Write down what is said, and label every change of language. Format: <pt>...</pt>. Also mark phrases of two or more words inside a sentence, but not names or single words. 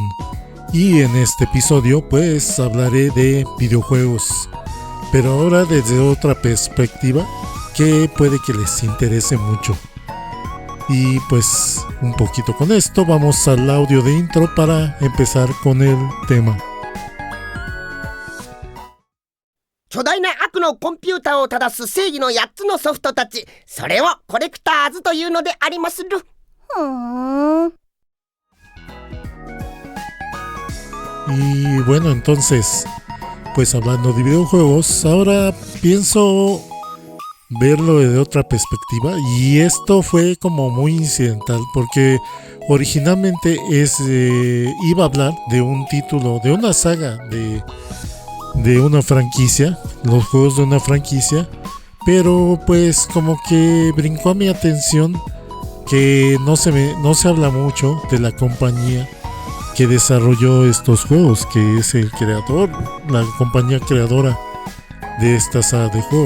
<es>Y en este episodio pues hablaré de videojuegos, pero ahora desde otra perspectiva que puede que les interese mucho. Y pues un poquito con esto vamos al audio de intro para empezar con el tema.</es> <ja>巨大な悪のコンピューターを正す正義の8つのソフトたち、それをコレクターズというのでありまする。</ja> <es>Y bueno, entonces, pues hablando de videojuegos, ahora pienso verlo de otra perspectiva, y esto fue como muy incidental porque originalmente iba a hablar de un título, de una saga, de una franquicia, los juegos de una franquicia, pero pues como que brincó a mi atención que no se habla mucho de la compañía que desarrolló estos juegos, que es la compañía creadora de esta saga de juegos.</es>